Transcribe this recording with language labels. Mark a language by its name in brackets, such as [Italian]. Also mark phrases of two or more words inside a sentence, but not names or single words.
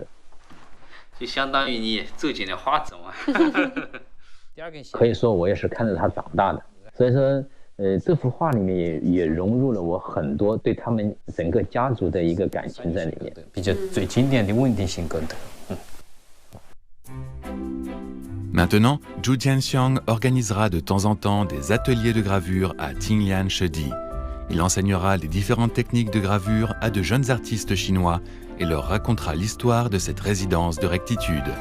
[Chinese] 就相当于你走进了画中啊。可以说我也是看着它长大的，所以说这幅画里面也融入了我很多对他们整个家族的一个感情在里面，比较最经典的稳定性格的。 [French] Maintenant, Zhu Jianxiang organisera de temps en temps des ateliers de gravure à Tinglian Shedi. Il enseignera les différentes techniques de gravure à de jeunes artistes chinois et leur racontera l'histoire de cette résidence de rectitude.